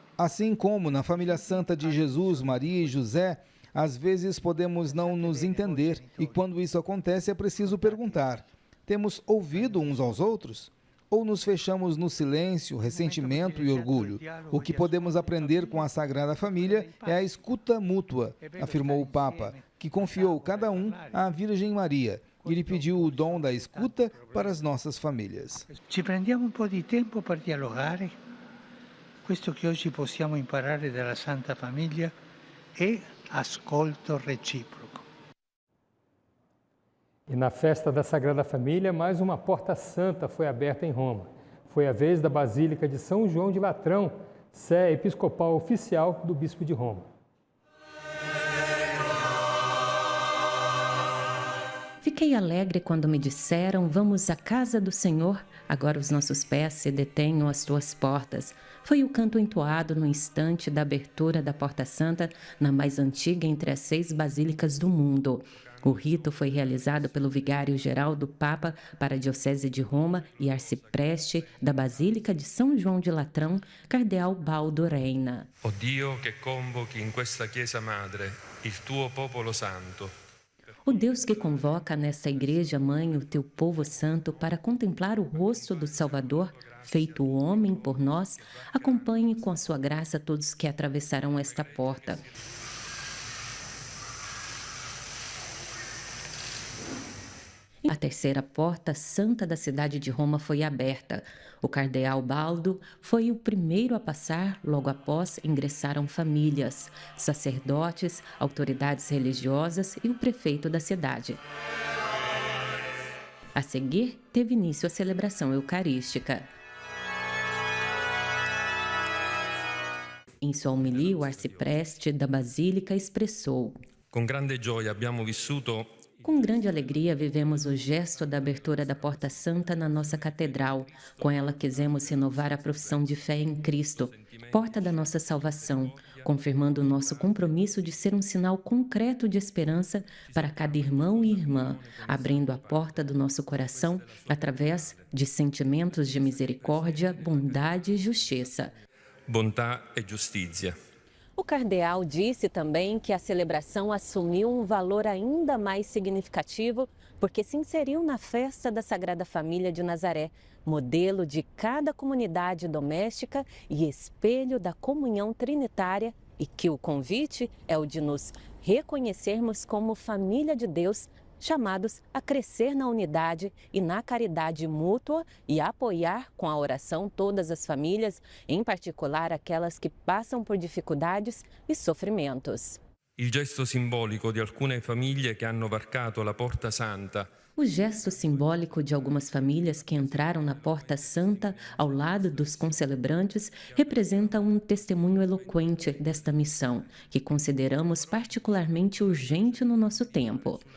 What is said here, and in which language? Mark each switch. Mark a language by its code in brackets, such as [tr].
[pt] Assim como na família santa de Jesus, Maria e José, às vezes podemos não nos entender e quando isso acontece é preciso perguntar: temos ouvido uns aos outros? Ou nos fechamos no silêncio, ressentimento e orgulho? O que podemos aprender com a Sagrada Família é a escuta mútua, afirmou o Papa, que confiou cada um à Virgem Maria e lhe pediu o dom da escuta para as nossas famílias. [it] Ci prendiamo um po' di tempo per dialogare. Questo che oggi possiamo imparare dalla Santa Famiglia è ascolto recíproco. [pt] E na festa da Sagrada Família, mais uma porta santa foi aberta em Roma. Foi a vez da Basílica de São João de Latrão, sé episcopal oficial do Bispo de Roma. Fiquei alegre quando me disseram: vamos à casa do Senhor, agora os nossos pés se detenham às tuas portas. Foi o canto entoado no instante da abertura da Porta Santa, na mais antiga entre as 6 basílicas do mundo. O rito foi realizado pelo vigário-geral do Papa para a Diocese de Roma e arcipreste da Basílica de São João de Latrão, Cardeal Baldo Reina. [it] O Dio che convochi in questa Chiesa Madre il tuo popolo santo. [pt] O Deus que convoca nesta Igreja Mãe o teu povo santo para contemplar o rosto do Salvador, feito homem por nós, acompanhe com a sua graça todos que atravessarão esta porta. A terceira porta santa da cidade de Roma foi aberta. O cardeal Baldo foi o primeiro a passar, logo após ingressaram famílias, sacerdotes, autoridades religiosas e o prefeito da cidade. A seguir, teve início a celebração eucarística. Em sua homilia, o arcipreste da Basílica expressou: [it] Con grande gioia abbiamo vissuto [pt] com grande alegria, vivemos o gesto da abertura da Porta Santa na nossa catedral. Com ela, quisemos renovar a profissão de fé em Cristo, porta da nossa salvação, confirmando o nosso compromisso de ser um sinal concreto de esperança para cada irmão e irmã, abrindo a porta do nosso coração através de sentimentos de misericórdia, bondade e justiça. [it] bontà e giustizia. [pt] O cardeal disse também que a celebração assumiu um valor ainda mais significativo porque se inseriu na festa da Sagrada Família de Nazaré, modelo de cada comunidade doméstica e espelho da comunhão trinitária, e que o convite é o de nos reconhecermos como família de Deus, chamados a crescer na unidade e na caridade mútua e apoiar com a oração todas as famílias, em particular aquelas que passam por dificuldades e sofrimentos. [it] Il gesto simbolico di alcune famiglie che hanno varcato la Porta Santa. [pt] O gesto simbólico de algumas famílias que entraram na Porta Santa ao lado dos concelebrantes representa um testemunho eloquente desta missão, que consideramos particularmente urgente no nosso tempo.